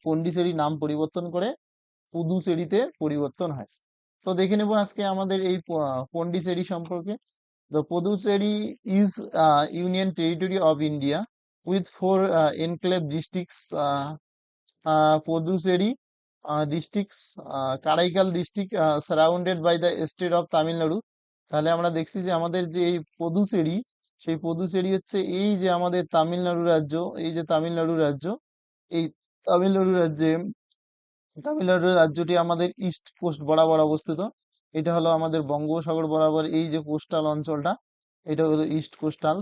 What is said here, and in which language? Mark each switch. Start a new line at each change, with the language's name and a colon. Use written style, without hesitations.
Bangla: পন্ডিচেরি নাম পরিবর্তন করে পুদুচেরিতে পরিবর্তন হয়। তো দেখে নেব আজকে আমাদের এই পন্ডিচেরি সম্পর্কে।
English: The Puducherry is a union territory of India with 4 enclave districts. Puducherry districts, Karaikal district surrounded by the state of Tamil Nadu.
Bangla: তাহলে আমরা দেখছি যে আমাদের যে এই পদুচেরি, সেই পদুচেরি হচ্ছে এই যে আমাদের তামিলনাড়ু রাজ্য, এই যে তামিলনাড়ু রাজ্য, এই তামিলনাড়ু রাজ্যে তামিলনাড়ু রাজ্যটি আমাদের ইস্ট কোস্ট বরাবর অবস্থিত। এটা হলো আমাদের বঙ্গোপসাগর বরাবর এই যে কোস্টাল অঞ্চলটা, এটা হলো ইস্ট কোস্টাল।